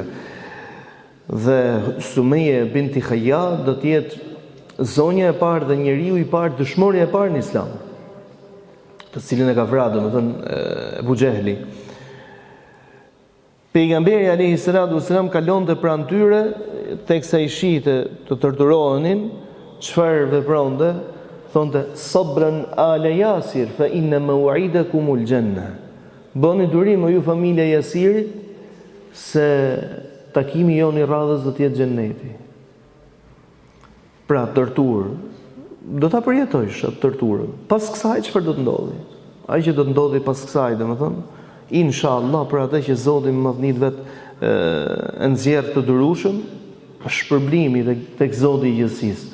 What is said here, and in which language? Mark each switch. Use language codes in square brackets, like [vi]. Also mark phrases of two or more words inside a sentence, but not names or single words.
[sq] Dhe Sumeje binti Khayyat do të jetë zonja e parë dhe njeriu i parë, dëshmorja e parë në Islam, të të cilin e ka vrarë domethënë Ebu Xehli. Pejgamberi [ar] عليه الصلاة والسلام [sq] kalonte pranë tyre teksa i shihte të torturohenin, çfarë vepronte? [ar] Thonte صبرا آل ياسر فإن موعدكم الجنة. [sq] Bëni durim o ju familja e Yasirit se takimi jon i radhës do të jetë xheneti. Pra torturë do ta përjetojsh atë torturë. Pas kësaj çfarë do të ndodhi? Ai që do të ndodhi pas kësaj, domethënë, inshallah për atë që Zoti më vnit vetë nxjerr të durueshëm, shpërblimi tek Zoti i gjithësisë.